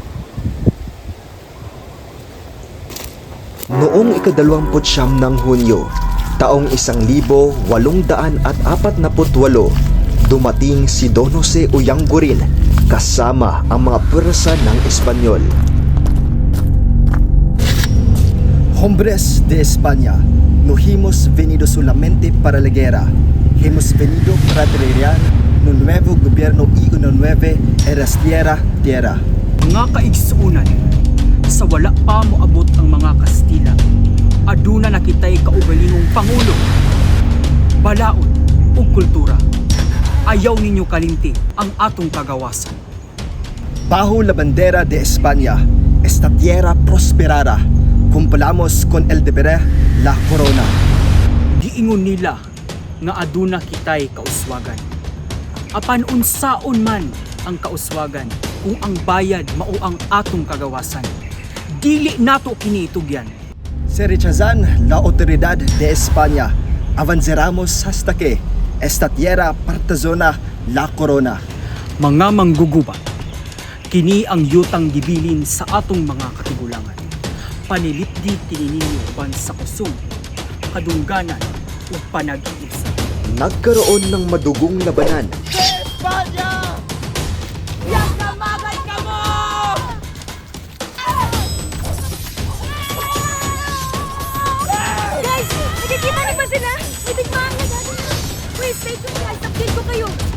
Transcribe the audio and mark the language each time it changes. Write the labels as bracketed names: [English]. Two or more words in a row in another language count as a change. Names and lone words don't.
[Filipino] Noong ika-29 ng Hunyo, taong 1848, dumating si Don Jose Uyanggurin kasama ang mga pwersa ng Espanyol. [Spanish] Hombres de España, no hemos venido solamente para la guerra. Hemos venido para traer un nuevo gobierno y una nueva era tierra. [Cebuano] Mga kaigsuunan, sa wala pa moabot ang mga Kastila, aduna na kita'y kaugalingong pangulo, balaod ug kultura. Ayaw ninyo kalimti ang atong kagawasan. [Spanish] Bajo la bandera de España, esta tierra prosperara. Cumplamos con el deber la corona. [Cebuano] Giingon nila nga aduna kita'y kauswagan. Apan unsaon man ang kauswagan kung ang bayad mao ang atong kagawasan. Dili nato kini itugyan. [Spanish] Se rechazan la autoridad de España, avanzaremos hasta que esta tierra partazona la corona. [Cebuano] Mga manggugubat, kini ang yutang gibilin sa atong mga katigulangan. Panilipdi kini ninyo ban sa kusog, kadungganan ug panag-iisa. [Filipino] Nagkaroon ng madugong labanan. Guys, nakikita niyo ba sila? May digmaan na dati. [English] Wait, stay tuned guys. [Filipino] Update ko kayo.